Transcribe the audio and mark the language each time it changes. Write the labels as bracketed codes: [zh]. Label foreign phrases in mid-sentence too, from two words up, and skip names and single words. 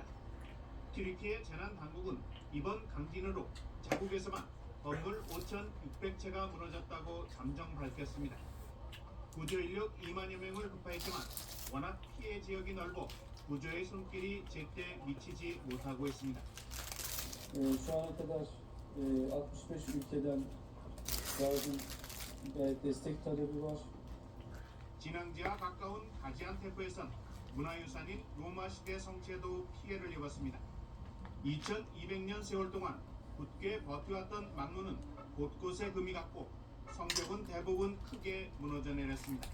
[ko] 튀르키예 재난당국은 이번 강진으로 자국에서만 건물 5,600채가 무너졌다고 잠정 밝혔습니다. 구조 인력 2만여 명을 급파했지만 워낙 피해 지역이 넓어 구조의 손길이 제때 미치지 못하고 있습니다. [tr] Şu ana kadar 65 ülkeden yardım ve destek talebi var. [ko] 진앙지와 가까운 가지안테프에선 문화유산인 로마 시대 성체도 피해를 입었습니다. 2200년 세월 동안 굳게 버텨왔던 망루는 곳곳에 금이 갔고 성벽은 대부분 크게 무너져 내렸습니다.